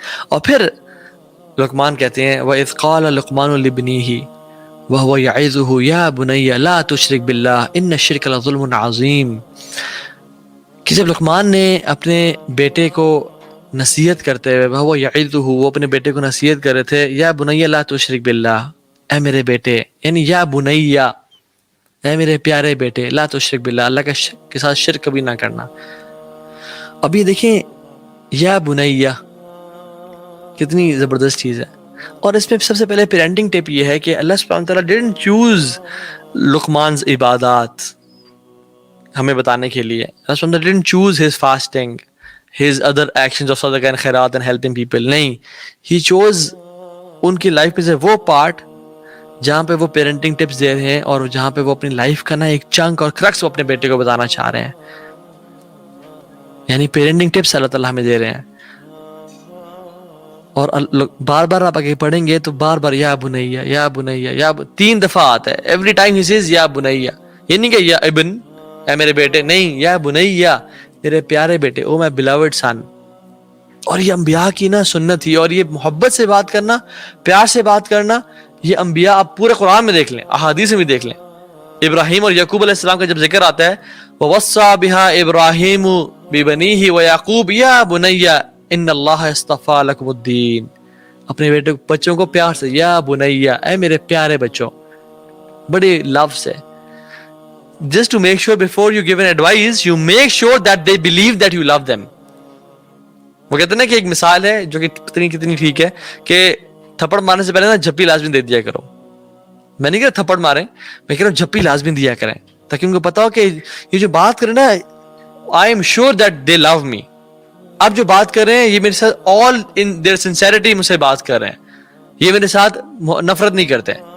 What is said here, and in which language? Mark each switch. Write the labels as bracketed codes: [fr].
[ur] اور پھر لقمان کہتے ہیں [ar] وَإِذْ قَالَ لُقْمَانُ لِابْنِهِ وَهُوَ يَعِظُهُ يَا بُنَيَّ لَا تُشْرِكْ بِاللَّهِ إِنَّ الشِّرْكَ لَظُلْمٌ عَظِيمٌ, [ur] کہ جب لقمان نے اپنے بیٹے کو نصیحت کرتے ہوئے, [ar] وَهُوَ يَعِظُهُ, [ur] وہ اپنے بیٹے کو نصیحت کر رہے تھے, [ar] یا بنیّ لا تشرک باللہ, [ur] اے میرے بیٹے, یعنی یا بنیّ, اے میرے پیارے بیٹے, لا تشرک باللہ, اللہ کے ساتھ شرک کبھی نہ کرنا. اب یہ دیکھیں یا بنیّ کتنی زبردست چیز ہے. اور اس میں سب سے پہلے پیرنٹنگ ٹپ یہ ہے کہ اللہ سبحانہ وتعالیٰ [en] didn't choose [ur] لقمان's عبادات ہمیں بتانے کے لیے. [en] اللہ سبحانہ وتعالیٰ didn't choose his fasting, his other actions of صدقہ and خیرات and helping people. نہیں, he chose [ur] ان کی لائف میں سے وہ پارٹ جہاں پہ وہ پیرنٹنگ ٹپس دے رہے ہیں اور جہاں پہ وہ اپنی لائف کا نا ایک چنک اور کرکس وہ اپنے بیٹے کو بتانا چاہ رہے ہیں. یعنی پیرنٹنگ ٹپس اللہ تعالیٰ ہمیں دے رہے ہیں. اور بار بار آپ آگے پڑھیں گے تو بار بار یا بنیا یا بنیا یا 3 دفعہ آتا ہے. [en] every time he says [ur] یا بنیا. یہ نہیں کہ یا ابن اے میرے بیٹے, نہیں, یا بنیا میرے پیارے بیٹے, [en] Oh my beloved son. [ur] اور یہ انبیاء کی نا سنت تھی, اور یہ محبت سے بات کرنا, پیار سے بات کرنا, یہ انبیاء آپ پورے قرآن میں دیکھ لیں, احادیث میں بھی دیکھ لیں. ابراہیم اور یعقوب علیہ السلام کا جب ذکر آتا ہے [ar] وَوَصَّى بِهَا إِبْرَاهِيمُ بِبَنِيهِ وَيَعْقُوبُ يَا بُنَيَّ إِنَّ اللَّهَ اصْطَفَىٰ لَكُمُ الدِّينَ. [ur] اپنے بیٹے بچوں کو پیار سے یا بنیا, اے میرے پیارے بچوں, بڑے لو سے. [en] Just to make sure before you give an advice, you make sure that they believe that you love them. [ur] وہ کہتے ہیں نا کہ ایک مثال ہے جو کہ کتنی ٹھیک ہے کہ تھپڑ مارنے سے پہلے نا جھپی لازمی دے دیا کرو. میں نہیں کہہ رہا تھپڑ ماریں, میں کہہ رہا ہوں جھپی لازمی دیا کریں, تاکہ ان کو پتا ہو کہ یہ جو بات کریں نا, [en] I am sure that they love me. [ur] آپ جو بات کر رہے ہیں یہ میرے ساتھ [en] all in their sincerity [ur] مجھ سے بات کر رہے ہیں, یہ میرے ساتھ نفرت نہیں کرتے.